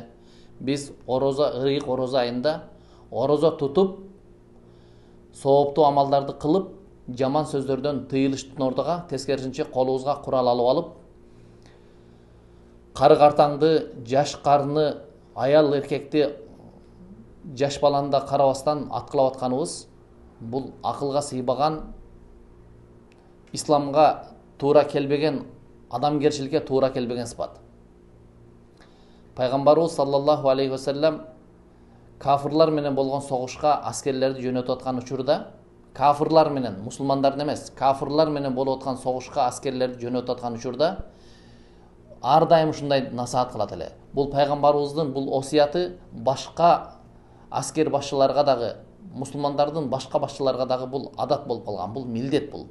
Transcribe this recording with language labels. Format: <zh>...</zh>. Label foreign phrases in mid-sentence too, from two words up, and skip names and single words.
<ky>Биз ыйык орозо айында орозо тутуп, сооптуу амалдарды кылып, жаман сөздөрдөн тыйылыштын ордуга тескерисинче колубузга курал алып алып, кары картаңды, жаш карыны, аял эркекти, жаш баланы да карабастан аткылап атканыбыз бул акылга сыйбаган, исламга туура келбеген, адамгерчиликке туура келбеген сыпат. Пайгамбарыбыз</ky> <ar>صلى الله عليه وسلم</ar> <ky>кафырлар менен болгон согушка аскерлерди жөнөтүп аткан учурда, кафырлар менен, мусулмандардын эмес, кафырлар менен болуп аткан согушка аскерлерди жөнөтүп аткан учурда ар дайым ушундай насаат кылат эле. Бул пайгамбарыбыздын бул осуяты башка аскер башчыларга дагы, мусулмандардын башка башчыларга дагы бул адат болуп калган, бул милдет бул.</ky>